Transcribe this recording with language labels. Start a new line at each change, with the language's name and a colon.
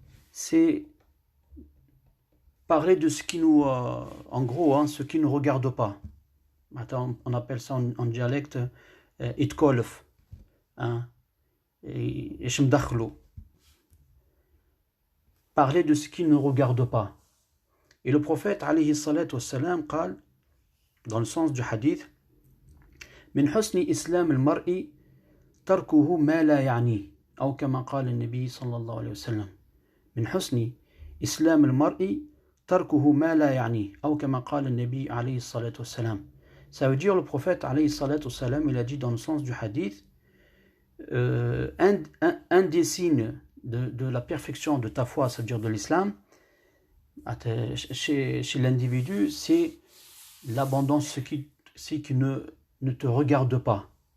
French: C'est parler de ce qui nous, en gros, ce qui ne nous regarde pas. On appelle ça en dialecte
Arabic: itkolf,
French: et
Arabic: shemdakhlo.
French: Parler de ce qui ne nous regarde pas. Et le prophète,
Arabic: alayhi salatu wassalam, قال,
French: dans le sens du hadith,
Arabic: من حسن إسلام المرء تركه ما لا يعنيه أو كما قال النبي صلى الله عليه وسلم من حسن إسلام المرء تركه ما لا يعنيه أو كما قال النبي عليه الصلاة والسلام.
French: Ça veut dire, le prophète alayhi salatu wassalam, il a dit dans le sens du hadith, un des signes de la perfection de ta foi, c'est-à-dire de l'islam, chez l'individu, c'est l'abandon, ce qui ne te regarde pas.